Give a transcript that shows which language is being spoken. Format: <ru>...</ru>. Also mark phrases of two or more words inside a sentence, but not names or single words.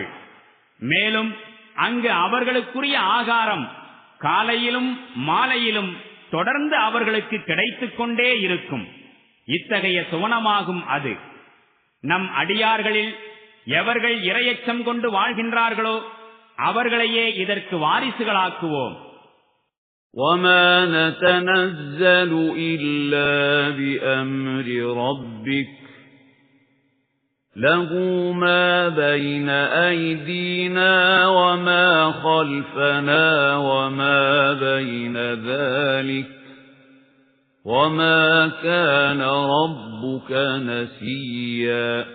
<ta>மேலும் அங்கு அவர்களுக்குரிய ஆகாரம் காலையிலும் மாலையிலும் தொடர்ந்து அவர்களுக்கு கிடைத்துக் கொண்டே இருக்கும். இத்தகைய சுவனமாகும் அது. நம் அடியார்களில் எவர்கள் இறையச்சம் கொண்டு வாழ்கின்றார்களோ அவர்களையே இதற்கு வாரிசுகளாக்குவோம்.</ta> <ar>وَمَا نَتَنَزَّلُ إِلَّا بِأَمْرِ رَبِّكَ لَهُ مَا بَيْنَ أَيْدِينَا وَمَا خَلْفَنَا وَمَا بَيْنَ ذَلِكَ وَمَا كَانَ رَبُّكَ نَسِيًّا</ar>